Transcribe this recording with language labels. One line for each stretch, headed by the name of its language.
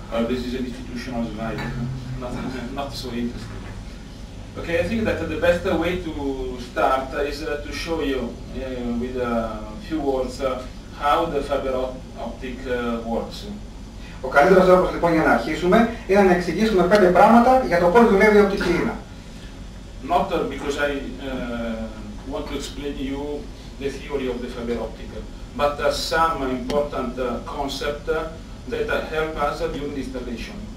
English: This is an institutional slide, not so interesting. Okay, I think that the best way to start is to show you with a few words how the fiber optic works.
Greek: Ο καλύτερος τρόπος λοιπόν για να αρχίσουμε είναι να εξηγήσουμε 5 πράγματα για το πώς δουλεύει η οπτική ίνα.
English: Not because I want to explain you the theory of the fiber optic, but some important concept that help us during the installation.